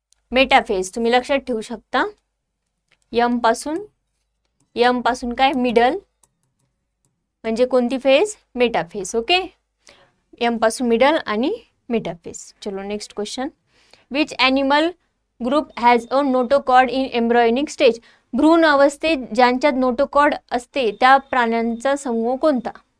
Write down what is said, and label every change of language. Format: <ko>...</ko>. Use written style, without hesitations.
<mr>Metaphase. तुम्ही लक्षात ठेवू शकता. यम पासून काय? मिडल म्हणजे कोणती फेज? मेटाफेज. ओके, एम पासून मिडल आणि मेटाफेज.</mr> <en>चलो next question. Which animal group has a notochord in embryonic stage.</en> <mr>भ्रूण अवस्थेत ज्यांच्यात नोटोकॉर्ड असते त्या प्राण्यांचा समूह कोणता?</mr>